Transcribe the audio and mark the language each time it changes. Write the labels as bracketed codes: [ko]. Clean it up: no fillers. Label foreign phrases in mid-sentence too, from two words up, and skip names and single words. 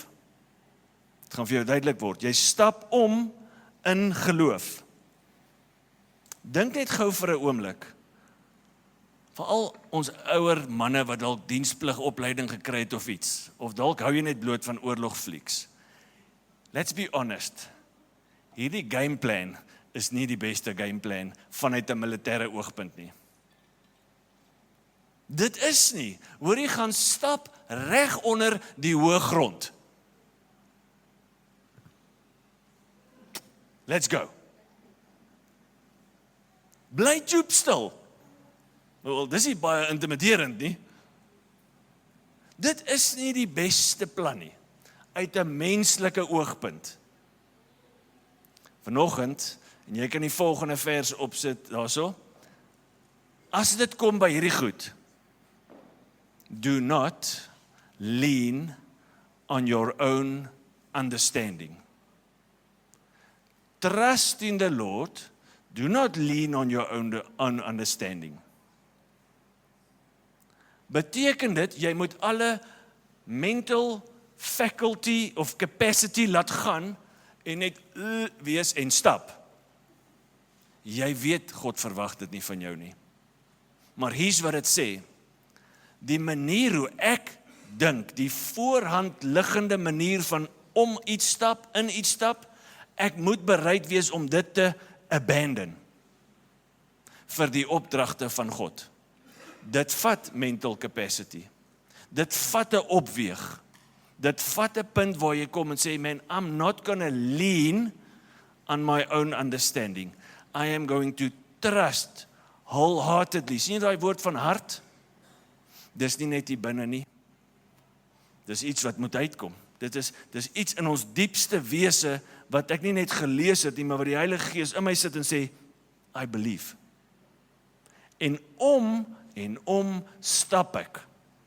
[af] Dit gaan vir jou duidelik word, jy stap om in geloof. Dink net gou vir 'n oomblik, veral ons ouer manne wat dalk diensplig opleiding gekry het of iets, of dalk hou jy net bloot van oorlogflieks. [en] Let's be honest, [af] hierdie gameplan is nie die beste gameplan vanuit 'n militêre oogpunt nie. Dit is nie, hoor jy gaan stap reg onder die hoë grond. [en] Let's go. [af] Bly joep stil. Wel, dis nie baie intimiderend nie. Dit is nie die beste plan nie, uit 'n menslike oogpunt. Vanoggend, en jy kan die volgende vers opsit daarso. As dit kom by hierdie goed, [en] do not lean on your own understanding. Trust in the Lord, do not lean on your own understanding. [af] Beteken dit, jy moet alle [en] mental faculty of capacity [af] laat gaan en net wees en stap. Jy weet, God verwag dit nie van jou nie. Maar hier's wat dit sê, die manier hoe ek dink, die voorhand liggende manier van om iets stap, in iets stap, ek moet bereid wees om dit te abandon vir die opdragte van God. Dit vat [en] mental capacity. [af] Dit vat 'n opweeg. Dit vat 'n punt waar jy kom en sê, man, [en] I'm not gonna lean on my own understanding. I am going to trust wholeheartedly. [af] Sien jy daai woord van hart? Dis nie net hier binne nie. Dis iets wat moet uitkom. Dis iets in ons diepste wese wat ek nie net gelees het nie, maar wat die Heilige Gees in my sit en sê, [en] I believe. [af] En om stap ek.